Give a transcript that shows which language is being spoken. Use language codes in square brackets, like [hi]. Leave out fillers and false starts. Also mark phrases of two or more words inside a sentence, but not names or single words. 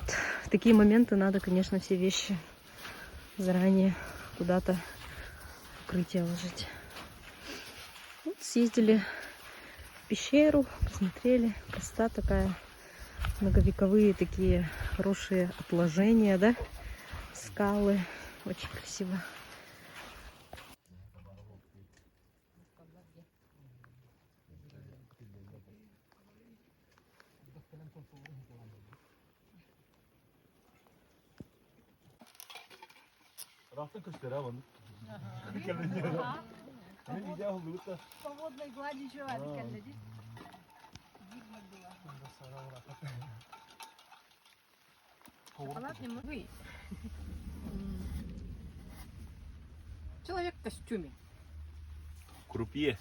[ru] В такие моменты надо, конечно, все вещи заранее куда-то в укрытие ложить. Вот, съездили в пещеру, посмотрели. Красота такая. Многовековые такие хорошие отложения, да? Скалы. Очень красиво. Рафтın kuşları ha bunu. [crh] Hani güzel oldu da. [ru] По водной глади человека. Человек в костюме. Крупье.